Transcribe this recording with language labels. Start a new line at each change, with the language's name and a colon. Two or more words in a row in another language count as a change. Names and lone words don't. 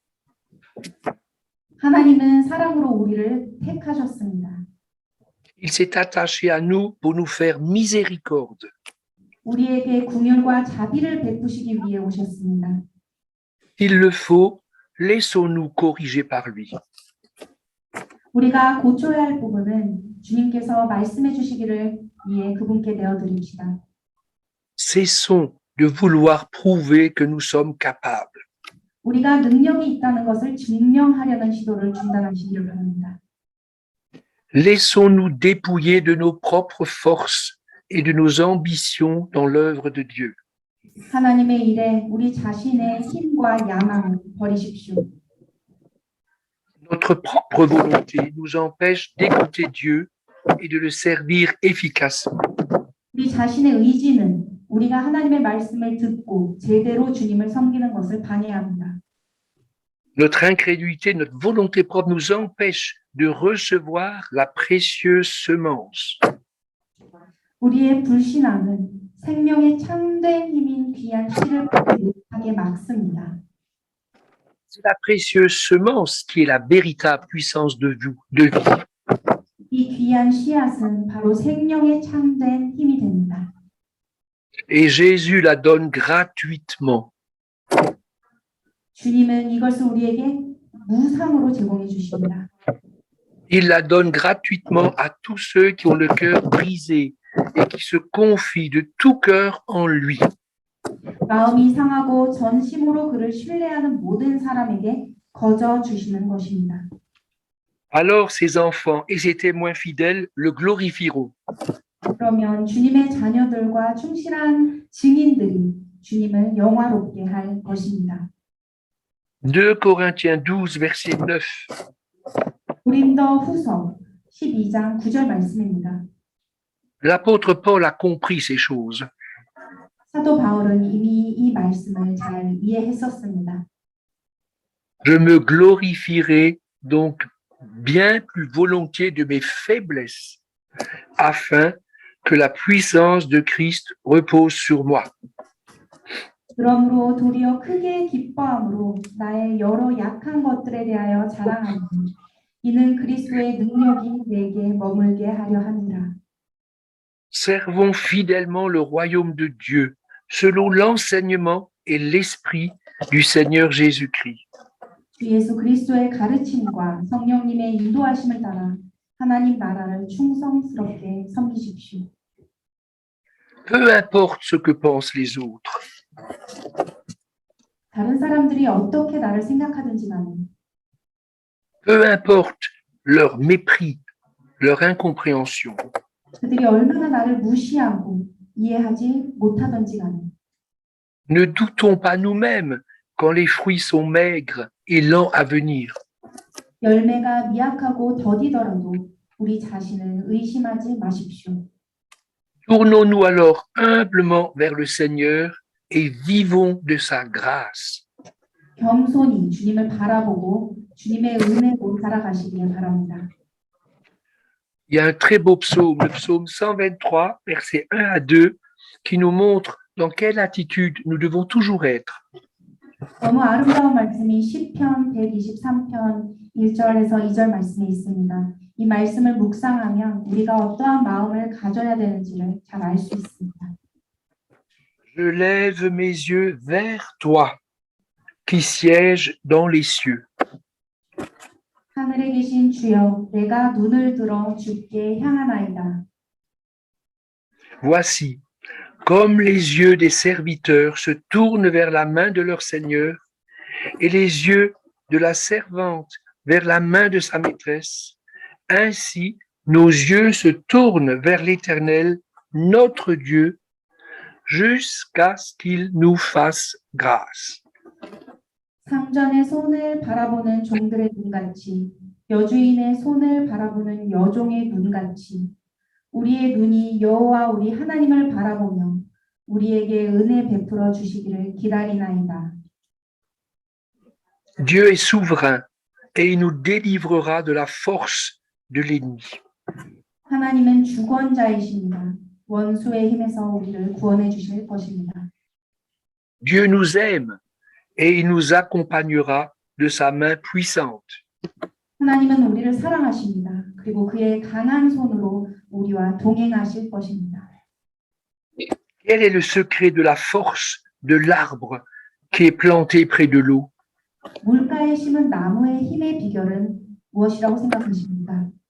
Korean: 하나님은 사랑으로 우리를 택하셨습니다.
French: Il s'est attaché à nous pour nous faire miséricorde.
Korean: 우리에게 긍휼과 자비를 베푸시기 위해 오셨습니다.
French: Il le faut, laissons-nous corriger par lui.
Korean: 우리가 고쳐야 할 부분은 주님께서 말씀해 주시기를 위해 그분께 내어드립시다.
French: Cessons de vouloir prouver que nous sommes capables.
Korean: 우리가 능력이 있다는 것을 증명하려는 시도를 중단하시기를 바랍니다.
French: Laissons-nous dépouiller de nos propres forces et de nos ambitions dans l'œuvre de Dieu.
Korean: 하나님의 일에 우리 자신의 힘과 야망을 버리십시오.
French: Notre propre volonté nous empêche d'écouter Dieu et de le servir efficacement.
Korean: 우리 자신의 의지는 우리가 하나님의 말씀을 듣고 제대로 주님을 섬기는 것을 방해합니다.
French: Notre incrédulité, notre volonté propre nous empêche de recevoir la précieuse semence.
Korean: 우리의 불신앙은 생명의 참된 힘인 귀한 씨를 받지 못하게 막습니다.
French: C'est la précieuse semence qui est la véritable puissance de vie.
Korean: 이 귀한 씨앗은 바로 생명의 참된 힘이 됩니다.
French: Et Jésus la donne gratuitement.
Korean: 주님은 이것을 우리에게 무상으로 제공해 주십니다.
French: Il la donne gratuitement à tous ceux qui ont le cœur brisé et qui se confient de tout cœur en lui.
Korean: 마음이 상하고 전심으로 그를 신뢰하는 모든 사람에게 거저 주시는 것입니다.
French: Alors ses enfants et ses témoins fidèles le glorifieront.
Korean: 그러면 주님의 자녀들과 충실한 증인들이 주님을 영화롭게 할 것입니다.
French: 2 Corinthiens 12, verset 9.
Korean: 고린도 후서 12장 9절 말씀입니다.
French: L'apôtre Paul a compris ces choses.
Korean: 사도 바울은 이미 이 말씀을 잘 이해했었습니다.
French: Je me glorifierai donc bien plus volontiers de mes faiblesses, afin que la puissance de Christ repose sur moi.
Korean: 그러므로 도리어 크게 기뻐함으로 나의 여러 약한 것들에 대하여 자랑하니 이는 그리스도의 능력이 내게 머물게 하려 함이라.
French: Servons fidèlement le royaume de Dieu, selon l'enseignement et l'esprit du Seigneur Jésus-Christ.
Korean: 주 예수 그리스도의 가르침과 성령님의 인도하심을 따라 하나님 나라를 충성스럽게 섬기십시오.
French: Peu importe ce que pensent les autres.
Korean: 다른 사람들이 어떻게 나를 생각하든지 간에
French: Peu importe leur mépris, leur incompréhension.
Korean: 그들이 얼마나 나를 무시하고 이해하지 못하든지 간에
French: Ne doutons pas nous-mêmes quand les fruits sont maigres et lents à venir.
Korean: 열매가 미약하고 더디더라도 우리 자신을 의심하지 마십시오.
French: Tournons-nous alors humblement vers le Seigneur et vivons de sa grâce.
Korean: 겸손히 주님을 바라보고 주님의 은혜로 살아가시길 바랍니다.
French: Il y a un très beau psaume, le psaume 123, versets 1 à 2, qui nous montre dans quelle attitude nous devons toujours être.
Korean: 너무 아름다운 말씀이 시편 123편 1절에서 2절 말씀에 있습니다. 이 말씀을 묵상하면 우리가 어떠한 마음을 가져야 되는지를 잘 알 수 있습니다.
French: Je lève mes yeux vers toi, qui sièges dans les cieux.
Korean: 하늘에 계신 주여, 내가 눈을 들어 주께 향하나이다.
French: Voici, comme les yeux des serviteurs se tournent vers la main de leur Seigneur et les yeux de la servante vers la main de sa maîtresse, ainsi nos yeux se tournent vers l'Éternel, notre Dieu, jusqu'à ce qu'il nous fasse grâce.
Korean: 상전의 손을 바라보는 종들의 눈같이, 여주인의 손을 바라보는 여종의 눈같이, 우리의 눈이 여호와 우리 하나님을 바라보며 우리에게 은혜 베풀어 주시기를 기다리나이다.
French: Dieu est souverain et il nous délivrera de la force de l'ennemi.
Korean: 하나님은 주권자이십니다. 원수의 힘에서 우리를 구원해 주실 것입니다.
French: Dieu nous aime et il nous accompagnera de sa main puissante.
Korean: 하나님은 우리를 사랑하십니다. 그리고 그의 강한 손으로 우리와 동행하실 것입니다.
French: Quel est le secret de la force de l'arbre qui est planté près de l'eau?
Korean: 물가에 심은 나무의 힘의 비결은 무엇이라고 생각하십니까?